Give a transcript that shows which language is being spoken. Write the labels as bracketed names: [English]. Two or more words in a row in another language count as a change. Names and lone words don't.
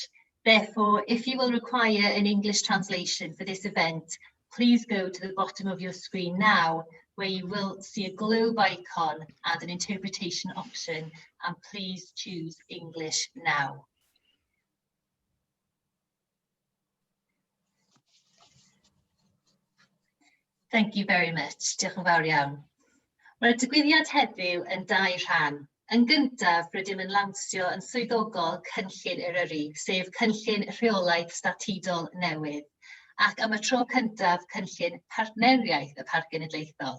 [English] Therefore, if you will require an English translation for this event, please go to the bottom of your screen now, where you will see a globe icon and an interpretation option, and please choose English now. Thank you very much. [Welsh] Diolch yn fawr iawn. Mae'r digwyddiad heddiw yn dau rhan. Yn gyntaf, rydym yn lansio yn swyddogol Cynllun Eryri, sef Cynllun Rheolaeth Statudol Newydd, ac am y tro cyntaf Cynllun Partneriaeth y Parc Genedlaethol.